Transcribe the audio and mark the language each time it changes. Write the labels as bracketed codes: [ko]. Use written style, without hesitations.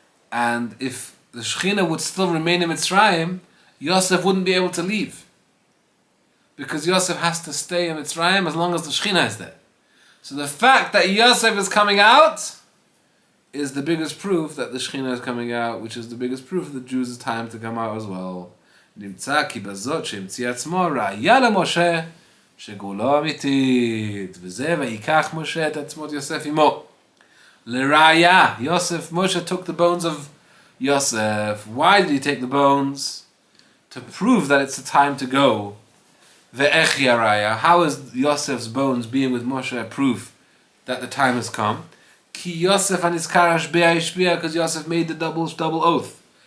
[en] And if the Shekhinah would still remain in Mitzrayim, Yosef wouldn't be able to leave. Because Yosef has to stay in Mitzrayim as long as the Shekhinah is there. So the fact that Yosef is coming out is the biggest proof that the Shekhinah is coming out, which is the biggest proof that the Jews' time to come out as well. [he] נמצא כי בזאת שהמציא עצמו ראיה למשה שגאולה אמיתית, וזה ויקח משה את עצמות יוסף עמו. [en] לראיה, Moshe took the bones of Yosef. Why did he take the bones? To prove that it's the time to go. [he] Ve'ech yaraya. [en] How is Yosef's bones being with Moshe a proof that the time has come? [he] Ki Yosef anizkar hashbea ishbea, [en] because Yosef made the double oath.